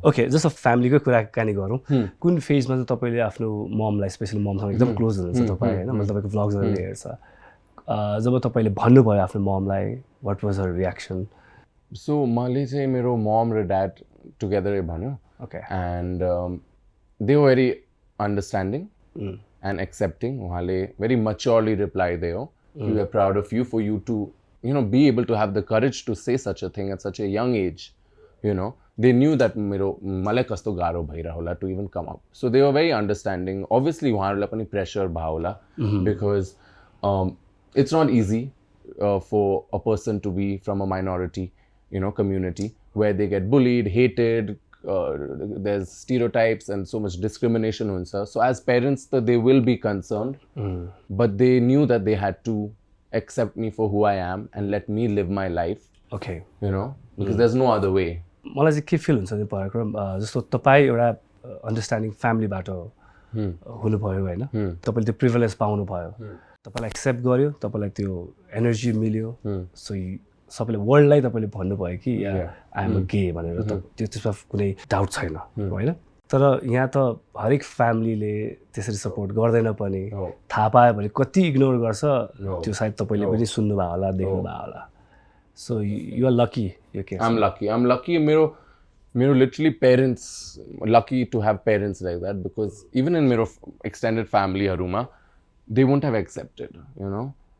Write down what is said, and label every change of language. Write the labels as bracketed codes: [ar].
[ne] Okay जस्तो फ्यामिलीको कुराकानी गरौँ, कुन फेजमा चाहिँ तपाईँले आफ्नो ममलाई स्पेसली ममसँग एकदम क्लोज हुनुहुन्छ तपाईँ होइन, मैले तपाईँको भ्लग्सहरू हेर्छ, जब तपाईँले भन्नुभयो आफ्नो ममलाई, [en] what was her reaction? [ne] So मैले चाहिँ मेरो mom र dad together भन्यो. [en] Okay. And they were very understanding and accepting. [ne] उहाँले very maturely reply दियो. [en] We are proud of you for you to you know be able to have the courage to say such a thing at such a young age. You know they knew that [ne] मेरो मलाई कस्तो गाह्रो भइरहेको होला [en] to even come up. So they were very understanding. Obviously [ne] उहाँहरूलाई पनि pressure भयो होला [en] because it's not easy for a person to be from a minority, you know, community where they get bullied, hated, there's stereotypes and so much discrimination [ne] huncha. [en] So as parents they will be concerned, but they knew that they had to accept me for who I am and let me live my life. Okay. You know, because there's no other way. [ne] मलाई चाहिँ के feel हुन्छ नि पराक्रम, जस्तो तपाईँ एउटा understanding फ्यामिलीबाट हुनुभयो होइन, तपाईँले त्यो प्रिभिलेज पाउनुभयो, तपाईँलाई एक्सेप्ट गर्यो, तपाईँलाई त्यो एनर्जी मिल्यो, सो सबैले वर्ल्डलाई तपाईँले भन्नुभयो कि [en] I am a gay [ne] भनेर, त त्यो त्यसमा कुनै डाउट छैन होइन. तर यहाँ त हरेक फ्यामिलीले त्यसरी सपोर्ट गर्दैन पनि, थाहा पायो भने कति इग्नोर गर्छ त्यो सायद तपाईँले पनि सुन्नुभयो होला, देख्नुभयो होला. [en] So you are lucky यो case. I'm lucky मेरो literally parents, lucky to have parents like that, because even in [ne] मेरो extended family हरूमा [en] they won't have accepted, you know.